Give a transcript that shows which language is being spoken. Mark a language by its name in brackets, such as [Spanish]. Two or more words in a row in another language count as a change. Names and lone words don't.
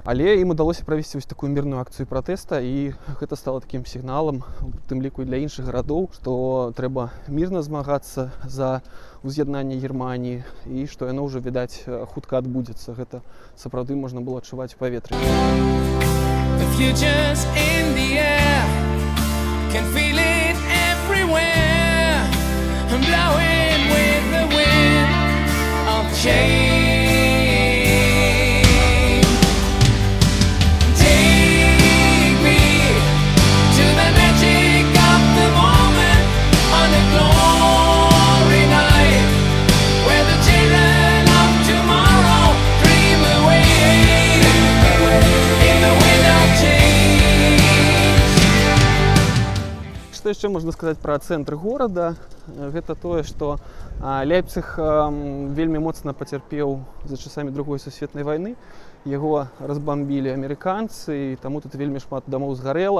[Belarusian] Але ім удалося правесці вось такую мірную акцыю пратэста, і гэта стала такім сігналам, у тым ліку і для іншых гарадоў, што трэба мірна змагацца за уз'яднанне Германіі і што яно ўжо, відаць, хутка адбудзецца. Гэта сапраўды можна было адчуваць у паветры. [English] The future's in the air, can feel it everywhere, I'm blowing with the wind of change. Take me to the magic of the moment on a glory night, where the children of tomorrow dream away in the wind of change. [Belarusian] Што яшчэ можна сказаць пра цэнтр горада? Гэта тое, што Ляйпцыг вельмі моцна пацярпеў за часамі Другой сусветнай вайны. Яго разбамбілі амерыканцы, і таму тут вельмі шмат дамоў згарэла.